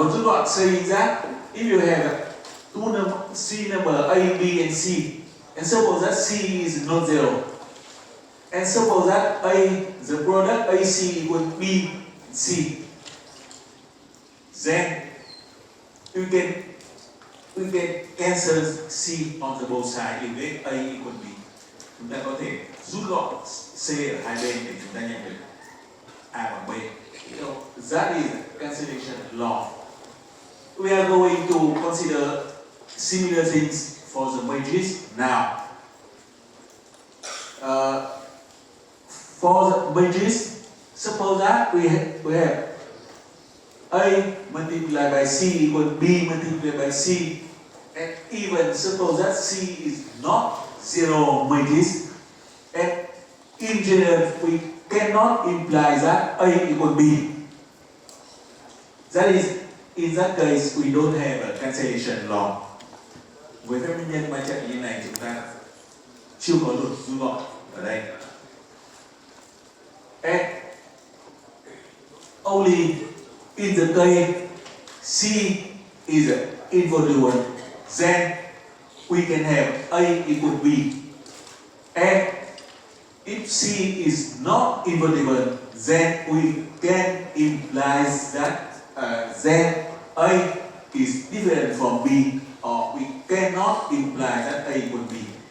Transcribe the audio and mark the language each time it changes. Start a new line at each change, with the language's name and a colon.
Vietnamese: Luật rút gọn
English: saying that if you have C number A, B, and C, and suppose that C is not zero, and suppose that the product AC equal B, C, then we can cancel C on the both sides if get A equal B.
Vietnamese: Chúng ta có thể rút gọn C ở hai bên để chúng ta nhận được A bằng B.
English: So that is cancellation law. We are going to consider similar things for the matrix now. For the matrix, suppose that we have A multiplied by C equal B multiplied by C, and even suppose that C is not zero matrix, and in general we cannot imply that A equal B. That is, in that case we don't have a cancellation law.
Vietnamese: Với phép nguyên nhân ma trận như này chúng ta chưa có luật rút gọn ở đây.
English: And only in the case C is invertible, then we can have A equal B. And if C is not invertible, then we can imply that then A is different from B, or we cannot imply that A equal B.